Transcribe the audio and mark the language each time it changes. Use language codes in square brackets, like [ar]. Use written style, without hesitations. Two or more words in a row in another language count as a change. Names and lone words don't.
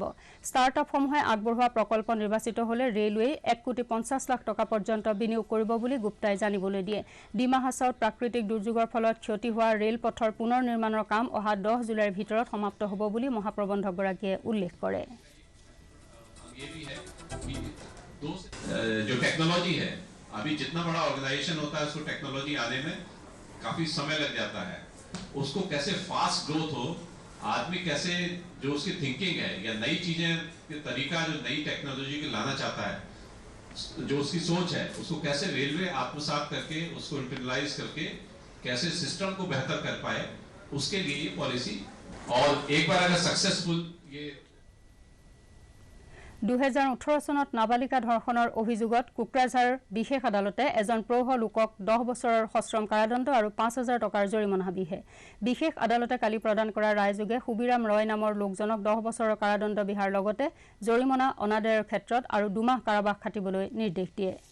[as] ষ্টাৰ্টআপসমূহে আগবঢ়োৱা প্ৰকল্প নিৰ্বাচিত হ'লে ৰেলৱে 1,50,00,000 টকা পৰ্যন্ত বিনিয়োগ কৰিব বুলি গুপ্তাই জানিবলৈ দিয়ে। ডিমা হাছাওত প্ৰাকৃতিক দুৰ্যোগৰ ফলত ক্ষতি হোৱা ৰেলপথৰ পুনৰ নিৰ্মাণৰ কাম অহা 10 জুলাইৰ ভিতৰত সমাপ্ত হ'ব বুলি মহাপ্ৰবন্ধকগৰাকীয়ে উল্লেখ কৰে। [hi] जो टेक्नोलॉजी है, अभी जितना बड़ा ऑर्गेनाइजेशन होता है उसको टेक्नोलॉजी आने में काफी समय लग जाता है। उसको कैसे [en] fast growth [hi] हो, आदमी कैसे जो उसकी थिंकिंग है या नई चीजें के तरीका जो नई टेक्नोलॉजी को लाना चाहता है, जो उसकी सोच है, उसको कैसे रेलवे आत्मसात करके उसको इंटरनलाइज करके कैसे सिस्टम को बेहतर कर पाए, उसके लिए ये पॉलिसी। और एक बार अगर सक्सेसफुल ये [as] 2018 চনত নাবালিকা ধৰ্ষণৰ অভিযোগত কোকৰাঝাৰ বিশেষ আদালতে এজন প্ৰৌঢ় লোকক 10 বছৰৰ সশ্ৰম কাৰাদণ্ড আৰু 5,000 টকাৰ জৰিমনা বিহে। বিশেষ আদালতে কালি প্ৰদান কৰা ৰায়যোগে সুবিৰাম ৰয় নামৰ লোকজনক 10 বছৰৰ কাৰাদণ্ড বিহাৰ লগতে জৰিমনা অনাদায়ৰ ক্ষেত্ৰত আৰু 2 মাহ কাৰাবাস খাটিবলৈ নিৰ্দেশ দিয়ে।